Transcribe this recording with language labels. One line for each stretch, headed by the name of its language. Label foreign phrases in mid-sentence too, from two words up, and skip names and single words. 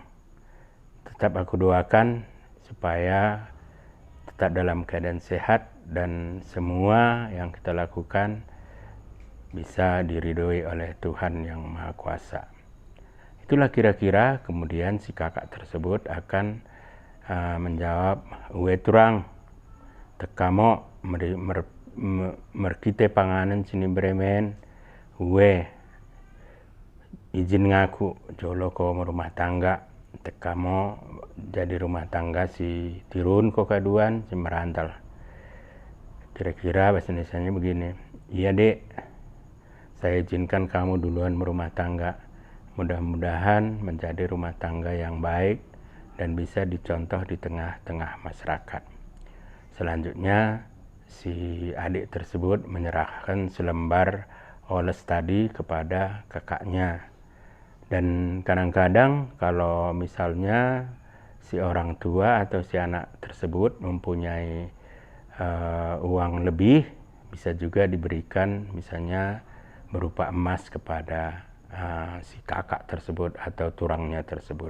Indonesian: Tetap aku doakan supaya tetap dalam keadaan sehat dan semua yang kita lakukan bisa diridhoi oleh Tuhan yang Maha Kuasa. Itulah kira-kira kemudian si kakak tersebut akan menjawab,
Batak Karo: "Uwe turang, tekamo merkite panganan sini bremen, uwe izin ngaku jolo ko
Indonesian: rumah tangga,
Batak Karo: tekamo jadi
Indonesian: rumah tangga
Batak Karo: si tirun ko kaduan si merantal."
Indonesian: Kira-kira bahasa Indonesianya begini, "Iya dek, saya izinkan kamu duluan berumah tangga. Mudah-mudahan menjadi rumah tangga yang baik dan bisa dicontoh di tengah-tengah masyarakat." Selanjutnya si adik tersebut menyerahkan selembar oles tadi kepada kakaknya Dan kadang-kadang kalau misalnya si orang tua atau si anak tersebut mempunyai uang lebih, bisa juga diberikan misalnya berupa emas kepada si kakak tersebut atau turangnya tersebut.